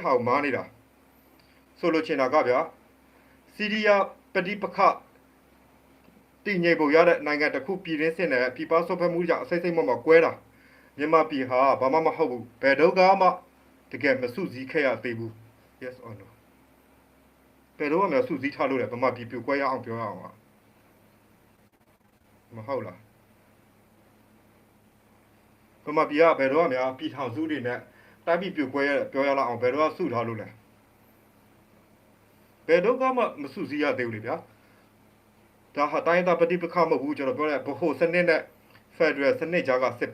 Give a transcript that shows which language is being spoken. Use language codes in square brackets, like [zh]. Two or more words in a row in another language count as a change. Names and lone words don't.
[my] ဟာကိုမားနေတာဆိုလိုချင်တာကဗျာစီးရီးယားပဋိပက္ခတည်ငြိမ်ဖို့ရတဲ့နိုင်ငံတစ်ခုပြည်ရင်းစစ်နဲ့ပြည်ပဆွတ်ဖက်မှုကြောင့်အစိမ့်စိမ့်မကွဲတာမြန်မာပြည်ဟာဘာမှမဟုတ်ဘူးဘယ်တော့မှတကယ်မစုစည်းခဲ့ရသေးဘူး [en] yes or no [my] ဘယ်တော့မှစုစည်းထားလို့လည်းဗမာပြည်ပြိုကွဲရအောင်ပြောရအောင်ပါ မဟုတ်လားဗမာပြည်ကဘယ်တော့မှပြည်ထောင်စုတွေနဲ့တိုင်းပြည်ပြိုကွဲရပြောရလောက်အောင်ဘယ်တော့စုထားလို့လဲ ဘယ်တော့မှမစုစည်းရသေးဘူးလေဗျာဒါဟာတိုင်းသားပဋိပက္ခမဟုတ်ဘူးကျွန်တော်ပြောတဲ့ဗဟိုစနစ်နဲ့ Federal စနစ်ကြားကစစ်